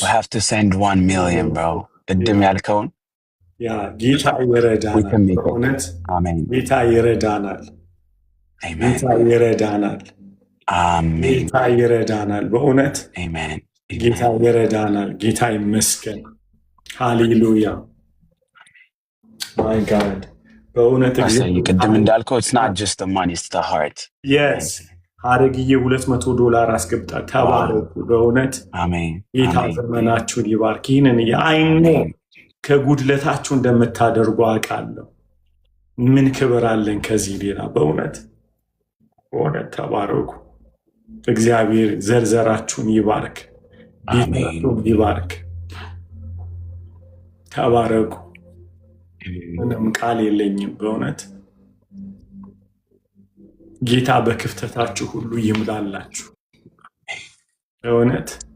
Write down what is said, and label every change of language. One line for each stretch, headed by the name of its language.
English: we have to send 1 million bro።
Amharic: ቅድም ያልከውን ያ ጌታ ይረዳናል። በእውነት ጌታ ይረዳናል። ጌታ ይረዳናል። አሜን። ጌታ ይረዳናል። በእውነት ጌታ ይረዳናል። ጌታ ይመስገን። ሃሌሉያ ማይ ጋድ በእውነት ቅድም እንዳልከው
English: it's not just the money, it's the heart።
Amharic: yes ሐረግዬ $200 አስገብታ ተባረኩ። በእውነት ጌታ ዘመናችሁን ይባርክ። ይህንን የአይኖ ከጉድለታችሁ እንደምታደርጉ አውቃለሁ። ምን ክብር አለን ከዚህ ሌላ? በእውነት ተባረኩ። እግዚአብሔር ዘርዘራችሁን ይባርክ፣ ቤታችሁን ይባርክ። ተባረኩ። ምንም ቃል የለኝም። በእውነት ጌታ በክፍተታችሁ ሁሉ ይምላላችሁ። በእውነት